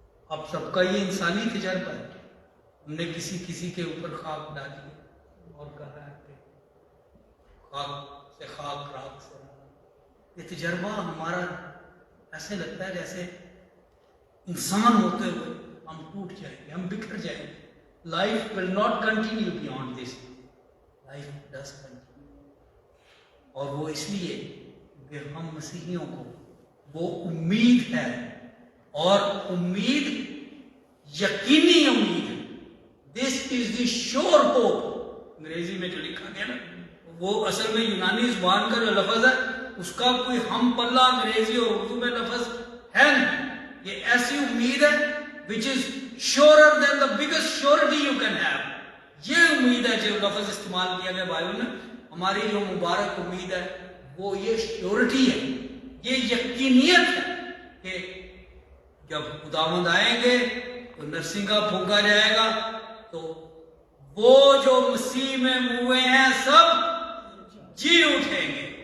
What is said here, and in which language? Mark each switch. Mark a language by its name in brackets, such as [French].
[Urdu] اب سب کا یہ انسانی تجربہ ہے، ہم نے کسی کے اوپر خاک ڈالی اور کہا ہے کہ خاک سے خاک، راکھ سے راکھ۔ یہ تجربہ ہمارا ایسے لگتا ہے جیسے انسان ہوتے ہوئے ہم ٹوٹ جائیں گے، ہم بکھر جائیں گے۔ [English] life will not continue beyond this. Life does continue. [Urdu] اور وہ اس لیے کہ ہم مسیحیوں کو وہ امید ہے، اور امید یقینی امید ہے. [English] This is the sure hope. [Urdu] انگریزی میں جو لکھا گیا نا، وہ اصل میں یونانی زبان کا جو لفظ ہے اس کا کوئی ہم پلہ انگریزی اور اردو میں لفظ ہے نہیں. یہ ایسی امید ہے [English] which is surer than the biggest surety you can have. [Urdu] یہ امید ہے جو لفظ استعمال کیا گیا بھائیوں نے. ہماری جو مبارک امید ہے وہ یہ شیورٹی ہے، یہ یقینیت ہے کہ جب خداوند آئیں گے تو نرسنگا پھونکا جائے گا تو وہ جو مسیح میں موئے ہیں سب جی اٹھیں گے.